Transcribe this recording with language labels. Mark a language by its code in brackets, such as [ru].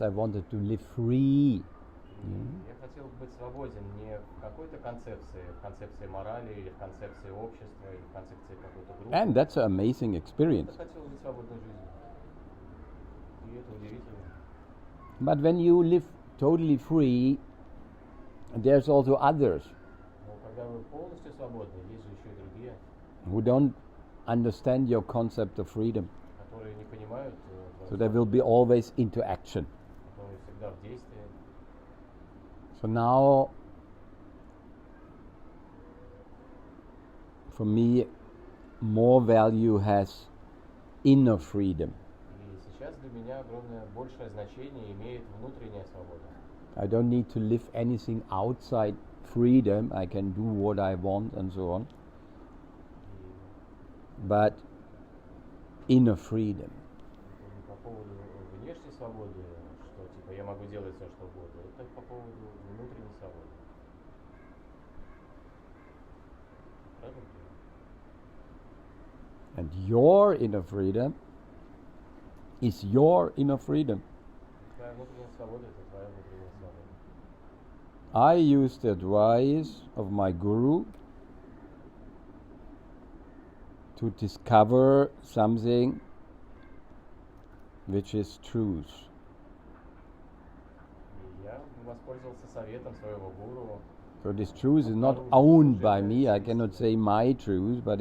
[en] I wanted to live free. [ru] Я хотел быть свободен не в какой-то концепции морали, или в концепции общества, или в концепции какой-то группы. [en] And that's an amazing [ru] Я [en] experience. [ru] хотел жить свободной жизнью. И это удивительно. [en] But when you live totally free, there's also others [ru] Но когда вы полностью свободны, есть же еще и другие, [en] who don't understand your concept of freedom. [ru] которые не понимают, [en] So there will be always interaction. [ru] которые всегда в действии. [en] So now, for me, more value has inner freedom. [ru] И сейчас для меня огромное большее значение имеет внутренняя свобода. [en] I don't need to live anything outside freedom. I can do what I want and so on. [ru] И [en] But inner freedom. [ru] по поводу внешней свободы, что типа я могу делать все, что угодно. Это по поводу внутренней свободы. Правильно? [en] And your inner freedom is your inner freedom. [ru] Твоя внутренняя свобода – это твоя внутренняя свобода. [en] I use the advice of my guru to discover something which is truth. [ru] И я воспользовался советом своего гуру. [en] So this truth is not owned by me. I cannot say my truth, but